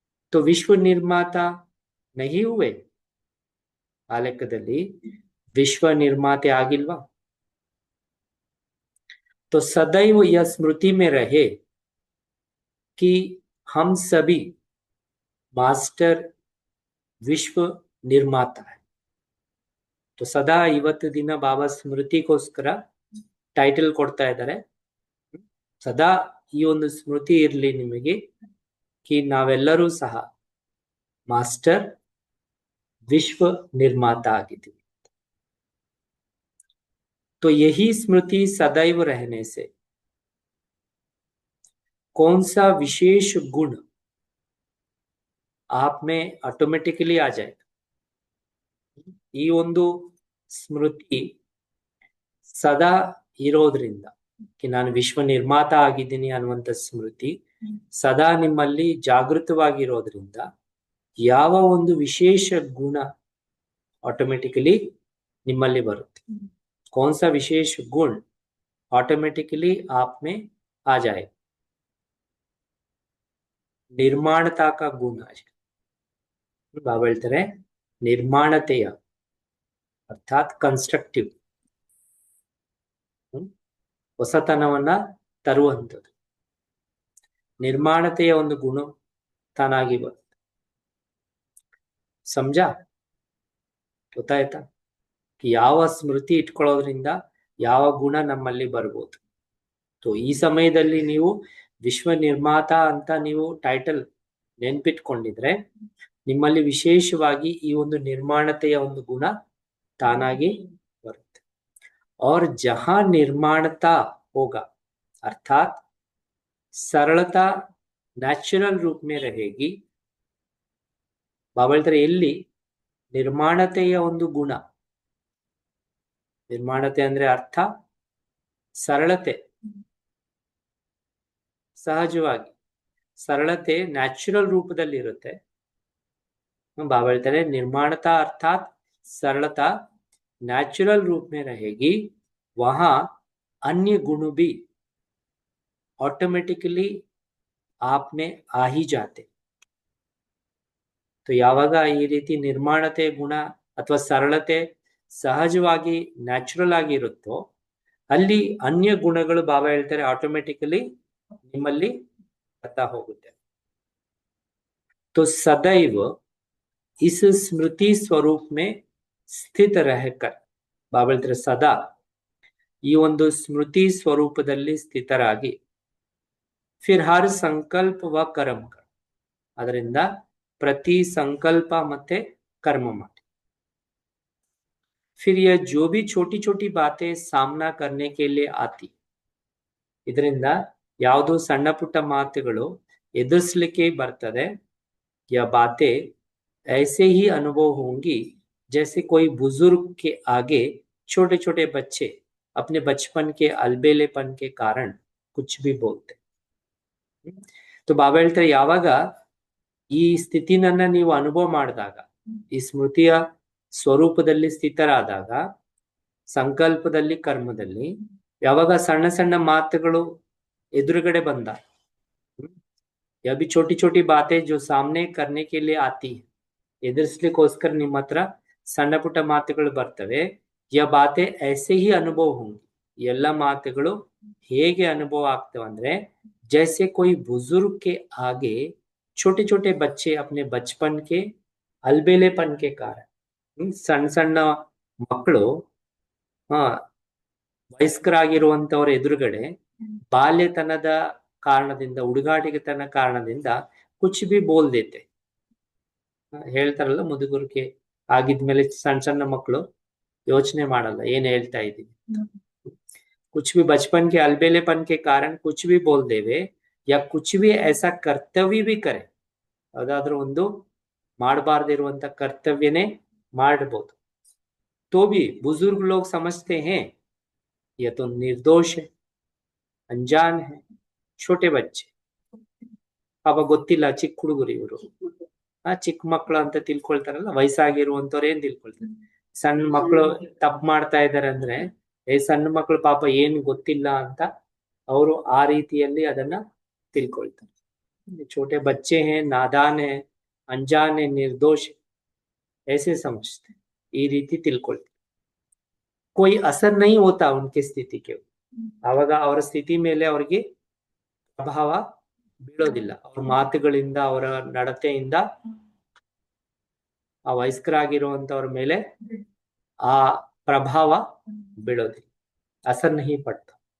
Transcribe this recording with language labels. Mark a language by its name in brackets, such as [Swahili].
[Hindi] तो विश्व निर्माता नहीं हुए, [Kannada] ಆ ಲೆಕ್ಕದಲ್ಲಿ ವಿಶ್ವ ನಿರ್ಮಾತೆ ಆಗಿಲ್ವಾ. [Hindi] तो सदैव यह स्मृति में रहे कि हम सभी मास्टर विश्व निर्माता है. [Kannada] तो ಸದಾ ಇವತ್ತು ದಿನ ಬಾಬಾ ಸ್ಮೃತಿಗೋಸ್ಕರ ಟೈಟಲ್ ಕೊಡ್ತಾ ಇದ್ದಾರೆ. ಸದಾ ಈ ಒಂದು ಸ್ಮೃತಿ ಇರಲಿ ನಿಮಗೆ कि ನಾವೆಲ್ಲರೂ ಸಹ ಮಾಸ್ಟರ್ ವಿಶ್ವ ನಿರ್ಮಾತಾ ಆಗಿದ್ದೀವಿ. [Hindi] तो यही स्मृति सदैव रहने से कौन सा विशेष गुण आप में ऑटोमेटिकली आ जाएगा. [Kannada] ಈ ಒಂದು ಸ್ಮೃತಿ ಸದಾ ಇರೋದ್ರಿಂದ ನಾನು ವಿಶ್ವ ನಿರ್ಮಾತ ಆಗಿದ್ದೀನಿ ಅನ್ನುವಂತ ಸ್ಮೃತಿ ಸದಾ ನಿಮ್ಮಲ್ಲಿ ಜಾಗೃತವಾಗಿರೋದ್ರಿಂದ ಯಾವ ಒಂದು ವಿಶೇಷ ಗುಣ ಆಟೋಮೆಟಿಕಲಿ ನಿಮ್ಮಲ್ಲಿ ಬರುತ್ತೆ. [Hindi] कौन सा विशेष गुण ऑटोमेटिकली आप में आ जाए. निर्माणता का गुण आ जाए. [Kannada] ಬಾಬಾ ಹೇಳ್ತಾರೆ ನಿರ್ಮಾಣತೆಯ ಅರ್ಥಾತ್ ಕನ್ಸ್ಟ್ರಕ್ಟಿವ್ ಹೊಸತನವನ್ನ ತರುವಂಥದ್ದು. ನಿರ್ಮಾಣತೆಯ ಒಂದು ಗುಣ ತಾನಾಗಿ ಬರುತ್ತೆ. ಸಮಜಾ ಗೊತ್ತಾಯ್ತಾ? ಯಾವ ಸ್ಮೃತಿ ಇಟ್ಕೊಳ್ಳೋದ್ರಿಂದ ಯಾವ ಗುಣ ನಮ್ಮಲ್ಲಿ ಬರ್ಬೋದು. ಈ ಸಮಯದಲ್ಲಿ ನೀವು ವಿಶ್ವ ನಿರ್ಮಾತ ಅಂತ ನೀವು ಟೈಟಲ್ ನೆನ್ಪಿಟ್ಕೊಂಡಿದ್ರೆ ನಿಮ್ಮಲ್ಲಿ ವಿಶೇಷವಾಗಿ ಈ ಒಂದು ನಿರ್ಮಾಣತೆಯ ಒಂದು ಗುಣ ತಾನಾಗಿ ಬರುತ್ತೆ. [Hindi] और जहां निर्माणता होगा अर्थात सरलता ನ್ಯಾಚುರಲ್ ರೂಪ में रहेगी. [Kannada] ಬಾಬಾ ಹೇಳ್ತಾರೆ ಎಲ್ಲಿ ನಿರ್ಮಾಣತೆಯ ಒಂದು ಗುಣ, ನಿರ್ಮಾಣತೆ ಅಂದ್ರೆ ಅರ್ಥ ಸರಳತೆ, ಸಹಜವಾಗಿ ಸರಳತೆ ನ್ಯಾಚುರಲ್ ರೂಪದಲ್ಲಿ ಇರುತ್ತೆ. ಬಾಬಾ ಹೇಳ್ತಾರೆ ನಿರ್ಮಾಣತಾ [Hindi] अर्थात सरलता नेचुरल रूप में रहेगी, वहां अन्य गुण भी ऑटोमेटिकली आप में आ ही जाते. [Kannada] तो ಯಾವಾಗ ಈ ರೀತಿ ನಿರ್ಮಾಣತೆ ಗುಣ ಅಥವಾ ಸರಳತೆ ಸಹಜವಾಗಿ ನ್ಯಾಚುರಲ್ ಆಗಿ ಇರುತ್ತೋ ಅಲ್ಲಿ ಅನ್ಯ ಗುಣಗಳು ಬಾಬಾ ಹೇಳ್ತಾರೆ ಆಟೋಮೆಟಿಕಲಿ ನಿಮ್ಮಲ್ಲಿ ಬರ್ತಾ ಹೋಗುತ್ತೆ. [Hindi] तो सदैव इस स्मृति स्वरूप में स्थित रहकर [Kannada] ಬಾಬಾ ಹೇಳ್ತಾರೆ ಸದಾ ಈ ಒಂದು ಸ್ಮೃತಿ ಸ್ವರೂಪದಲ್ಲಿ ಸ್ಥಿತರಾಗಿ [Hindi] फिर हर संकल्प व कर्म कर, [Kannada] ಅದರಿಂದ ಪ್ರತಿ ಸಂಕಲ್ಪ ಮತ್ತೆ ಕರ್ಮ ಮಾಡಿ. [Hindi] फिर यह जो भी छोटी छोटी बातें सामना करने के लिए आती, [Kannada] ಇದರಿಂದ ಯಾವುದೋ ಸಣ್ಣ ಪುಟ್ಟ ಮಾತುಗಳು ಎದುರಿಸಲಿಕ್ಕೆ ಬರ್ತದೆ. [Hindi] या बातें ऐसे ही अनुभव होंगी जैसे कोई बुजुर्ग के आगे छोटे छोटे बच्चे अपने बचपन के अलबेलेपन के कारण कुछ भी बोलते. [Kannada] तो ಬಾಬಾ ಹೇಳ್ತಾರೆ ಯಾವಾಗ ಈ ಸ್ಥಿತಿನನ್ನ ನೀವು ಅನುಭವ ಮಾಡಿದಾಗ, ಈ ಸ್ಮೃತಿಯ ಸ್ವರೂಪದಲ್ಲಿ ಸ್ಥಿತರಾದಾಗ, ಸಂಕಲ್ಪದಲ್ಲಿ ಕರ್ಮದಲ್ಲಿ ಯಾವಾಗ ಸಣ್ಣ ಸಣ್ಣ ಮಾತುಗಳು ಎದುರುಗಡೆ ಬಂದ, [Hindi] या भी छोटी छोटी बातें जो सामने करने के लिए आती है, [Kannada] ಎದುರಿಸ್ಲಿಕ್ಕೋಸ್ಕರ ನಿಮ್ಮ ಹತ್ರ ಸಣ್ಣ ಪುಟ್ಟ ಮಾತುಗಳು ಬರ್ತವೆ. [Hindi] या बातें ऐसे ही अनुभव होंगी, [Kannada] ಎಲ್ಲ ಮಾತುಗಳು ಹೇಗೆ ಅನುಭವ ಆಗ್ತವೆ ಅಂದ್ರೆ [Hindi] जैसे कोई बुजुर्ग के आगे छोटे छोटे बच्चे अपने बचपन के अलबेलेपन के कारण, [Kannada] ಸಣ್ಣ ಸಣ್ಣ ಮಕ್ಕಳು ವಯಸ್ಕರಾಗಿರುವಂತವರ ಎದುರುಗಡೆ ಬಾಲ್ಯತನದ ಕಾರಣದಿಂದ, ಹುಡುಗಾಟಿಕೆತನ ಕಾರಣದಿಂದ ಕುಚ್ ಬಿ ಬೋಲ್ ದೇತೆ. ಹೇಳ್ತಾರಲ್ಲ ಮುದುಗುರಿಕೆ ಆಗಿದ್ಮೇಲೆ ಸಣ್ಣ ಸಣ್ಣ ಮಕ್ಕಳು ಯೋಚನೆ ಮಾಡಲ್ಲ ಏನ್ ಹೇಳ್ತಾ ಇದ್ದೀವಿ. [Hindi] कुछ भी बचपन के अलबेलेपन के कारण कुछ भी बोल देवे या कुछ भी ऐसा कर्तव्य भी करे, [Kannada] ಯಾವ್ದಾದ್ರೂ ಒಂದು ಮಾಡಬಾರ್ದಿರುವಂತ ಕರ್ತವ್ಯನೇ ಮಾಡಬಹುದು. [Hindi] तो भी बुजुर्ग लोग समझते हैं यह तो निर्दोष है, अनजान है, छोटे बच्चे [Kannada] ಪಾಪ ಗೊತ್ತಿಲ್ಲ, ಚಿಕ್ಕ ಹುಡುಗರು ಇವರು, ಚಿಕ್ಕ ಮಕ್ಕಳು ಅಂತ ತಿಳ್ಕೊಳ್ತಾರಲ್ಲ, ವಯಸ್ಸಾಗಿರುವಂತವ್ರು ಏನ್ ತಿಳ್ಕೊಳ್ತಾರೆ, ಸಣ್ಣ ಮಕ್ಕಳು ತಪ್ಪು ಮಾಡ್ತಾ ಇದಾರೆ ಅಂದ್ರೆ ಸಣ್ಣ ಮಕ್ಕಳು ಪಾಪ ಏನು ಗೊತ್ತಿಲ್ಲ ಅಂತ ಅವರು ಆ ರೀತಿಯಲ್ಲಿ ಅದನ್ನ ತಿಳ್ಕೊಳ್ತಾರೆ. [Hindi] छोटे बच्चे हैं, नादान है, अनजान है, निर्दोष है, ऐसे समझते, [Kannada] ಈ ರೀತಿ ತಿಳ್ಕೊಳ್ತಾರೆ. [Hindi] कोई असर नहीं होता उनके स्थिति के, [Kannada] ಆವಾಗ ಅವರ ಸ್ಥಿತಿ ಮೇಲೆ ಅವ್ರಿಗೆ ಪ್ರಭಾವ ಬೀಳೋದಿಲ್ಲ. ಅವ್ರ ಮಾತುಗಳಿಂದ, ಅವರ ನಡತೆಯಿಂದ ಆ ವಯಸ್ಕರಾಗಿರುವಂತವ್ರ ಮೇಲೆ ಆ ಪ್ರಭಾವ ಬೀಳೋದಿಲ್ಲ, [Hindi] असर नहीं पड़ता.